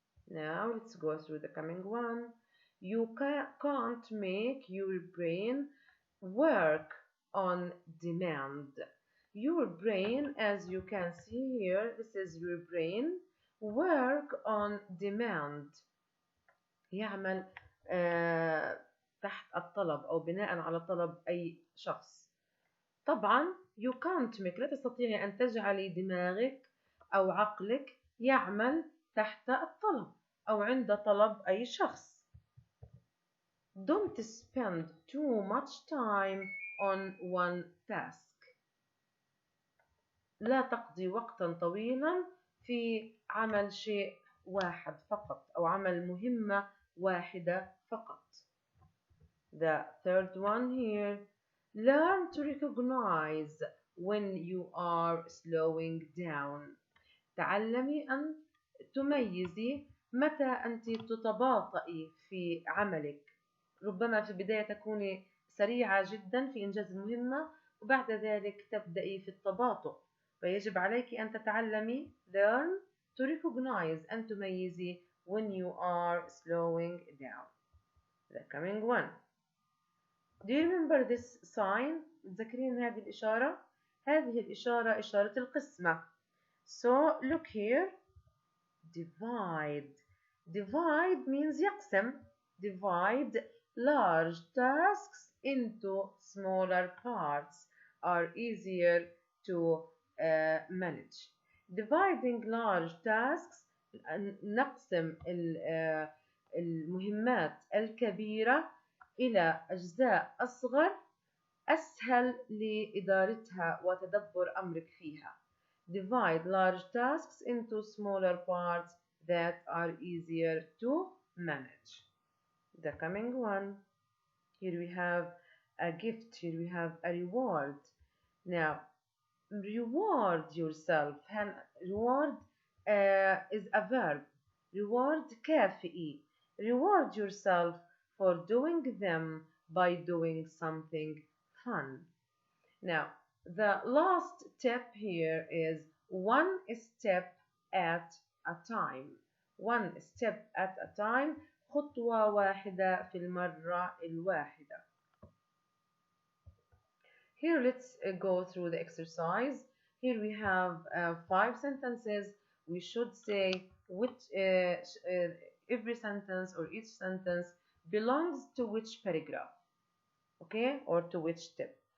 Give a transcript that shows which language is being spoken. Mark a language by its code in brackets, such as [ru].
[en] Now let's go through the coming one. You can't make your brain work on demand. Your brain, as you can see here, this is your brain. Work on demand. [ar] يعمل تحت الطلب أو بناء على طلب أي شخص. طبعا [en] you can't make [ar] لا تستطيعي أن تجعلي دماغك أو عقلك يعمل تحت الطلب أو عند طلب أي شخص. [en] Don't spend too much time on one task. [ar] لا تقضي وقتا طويلا في عمل شيء واحد فقط أو عمل مهمة واحدة فقط. [en] The third one here, learn to recognize when you are slowing down. [ar] تعلمي أن تميزي متى أنت تتباطئي في عملك. ربما في البداية تكوني سريعة جدا في إنجاز المهمة وبعد ذلك تبدأي في التباطؤ. فيجب عليك أن تتعلمي [en] learn to recognize [ar] أن تميزي [en] when you are slowing down. The coming one. Do you remember this sign? [ar] تذكرين هذه الإشارة؟ هذه الإشارة إشارة القسمة. [en] So look here. Divide. Divide means [ar] يقسم. [en] Divide large tasks into smaller parts are easier to manage. Dividing large tasks [ar] نقسم المهمات الكبيرة إلى أجزاء أصغر أسهل لإدارتها وتدبر أمرك فيها. [en] Divide large tasks into smaller parts that are easier to manage. The coming one. Here we have a gift. Here we have a reward. Now, reward yourself. Reward is a verb. Reward [ar] كافئي. [en] Reward yourself for doing them by doing something fun. Now, the last tip here is one step at a time. One step at a time. [ar] خطوة واحدة في المرة الواحدة. [en] Here let's go through the exercise. Here we have 5 sentences. We should say which every sentence or each sentence belongs to which paragraph, okay, or to which tip.